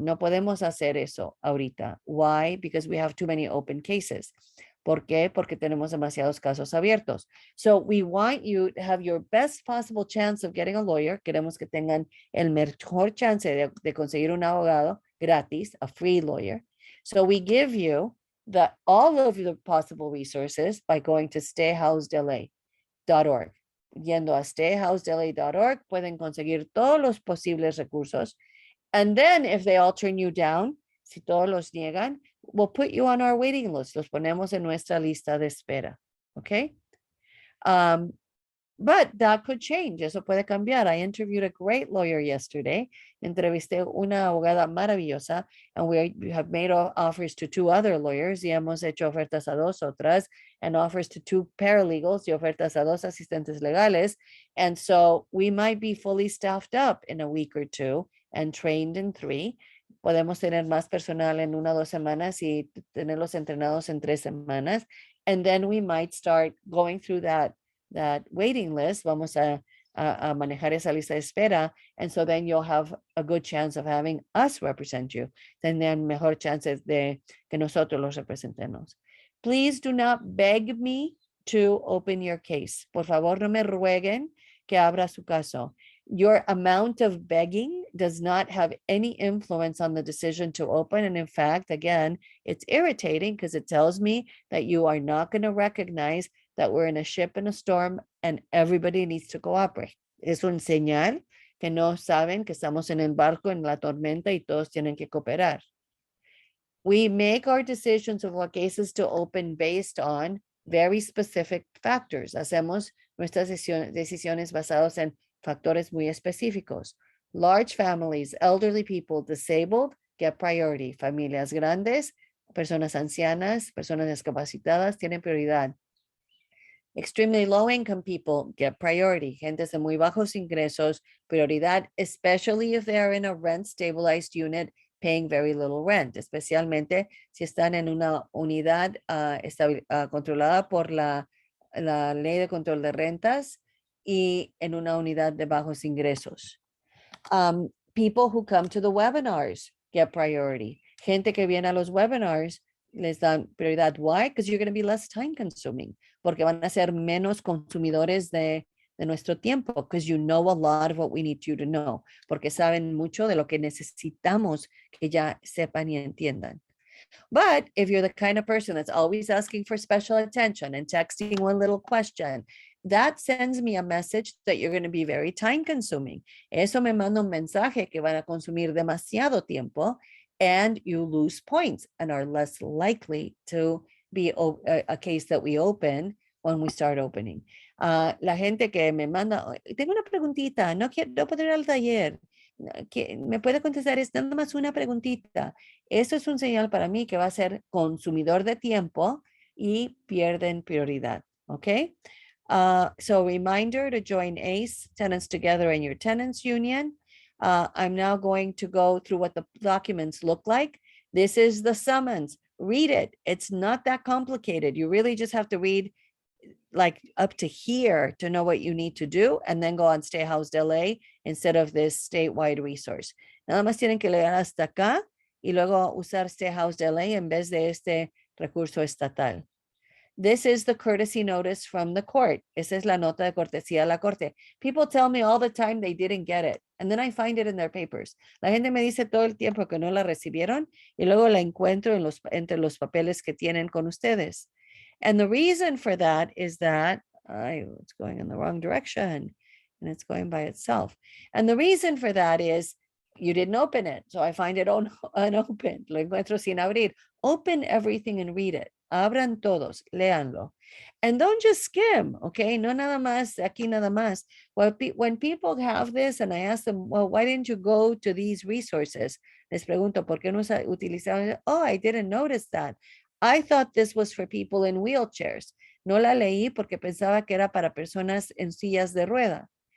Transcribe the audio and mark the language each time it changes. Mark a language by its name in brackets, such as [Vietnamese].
[Spanish] No podemos hacer eso ahorita. [English] Why? Because we have too many open cases. [Spanish] ¿Por qué? Porque tenemos demasiados casos abiertos. [English] So we want you to have your best possible chance of getting a lawyer. [Spanish] Queremos que tengan el mejor chance de conseguir un abogado gratis, [English] a free lawyer. So we give you all of the possible resources by going to stayhousedla.org. [Spanish] Yendo a stayhousedla.org, pueden conseguir todos los posibles recursos. [English] And then if they all turn you down, [Spanish] si todos los niegan, [English] we'll put you on our waiting list. [Spanish] Los ponemos en nuestra lista de espera. [English] Okay? But that could change. [Spanish] Eso puede cambiar. [English] I interviewed a great lawyer yesterday. [Spanish] Entrevisté una abogada maravillosa, [English] and we have made offers to 2 other lawyers [Spanish] y hemos hecho ofertas a 2 otras, [English] and offers to 2 paralegals [Spanish] y ofertas a 2 asistentes legales. [English] And so we might be fully staffed up in a week or 2 and trained in 3. [Spanish] Podemos tener más personal en 1 o 2 semanas y tenerlos entrenados en 3 semanas. [English] And then we might start going through that waiting list. [Spanish] Vamos a manejar esa lista de espera. [English] And so then you'll have a good chance of having us represent you. [Spanish] Tendrán mejor chances de que nosotros los representemos. [English] Please do not beg me to open your case. [Spanish] Por favor, no me rueguen que abra su caso. [English] Your amount of begging does not have any influence on the decision to open. And in fact, again, it's irritating because it tells me that you are not going to recognize that we're in a ship in a storm and everybody needs to cooperate. [Spanish] Es un señal que no saben que estamos en el barco en la tormenta y todos tienen que cooperar. [English] We make our decisions of what cases to open based on very specific factors. [Spanish] Hacemos nuestras decisiones basadas en factores muy específicos. [English] Large families, elderly people, disabled, get priority. [Spanish] Familias grandes, personas ancianas, personas discapacitadas tienen prioridad. [English] Extremely low income people get priority. [Spanish] Gentes de muy bajos ingresos, prioridad, [English] especially if they are in a rent stabilized unit paying very little rent, [Spanish] especialmente si están en una unidad controlada por la la ley de control de rentas y en una unidad de bajos ingresos. [English] People who come to the webinars get priority. [Spanish] Gente que viene a los webinars les dan prioridad. [English] Why? Because you're going to be less time consuming. [Spanish] Porque van a ser menos consumidores de nuestro tiempo. [English] Because you know a lot of what we need you to know. [Spanish] Porque saben mucho de lo que necesitamos que ya sepan y entiendan. [English] But if you're the kind of person that's always asking for special attention and texting one little question, that sends me a message that you're going to be very time consuming. [Spanish] Eso me manda un mensaje que van a consumir demasiado tiempo [English] and you lose points and are less likely to be a case that we open when we start opening. [Spanish] La gente que me manda, tengo una preguntita, no puedo ir al taller. ¿Me puede contestar? Es nada más una preguntita. Eso es un señal para mí que va a ser consumidor de tiempo y pierden prioridad. [English] Okay. So reminder to join ACE, Tenants Together in your tenants union. I'm now going to go through what the documents look like. This is the summons. Read it. It's not that complicated. You really just have to read like up to here to know what you need to do and then go on Stay Housed LA instead of this statewide resource. [Spanish] Nada más tienen que leer hasta acá y luego usar Stay Housed LA en vez de este recurso estatal. [English] This is the courtesy notice from the court. [Spanish] Esa es la nota de cortesía a la corte. [English] People tell me all the time they didn't get it, and then I find it in their papers. [Spanish] La gente me dice todo el tiempo que no la recibieron y luego la encuentro entre los papeles que tienen con ustedes. [English] And the reason for that is that it's going in the wrong direction and it's going by itself. And the reason for that is you didn't open it. So I find it unopened. [Spanish] Lo encuentro sin abrir. [English] Open everything and read it. [Spanish] Abran todos, léanlo. [English] And don't just skim, okay? [Spanish] No nada más, aquí nada más. [English] When people have this and I ask them, well, why didn't you go to these resources? [Spanish] Les pregunto, ¿por qué no utilizaron? [English] Oh, I didn't notice that. I thought this was for people in wheelchairs. [Spanish] No la leí porque pensaba que era para personas en sillas de rueda.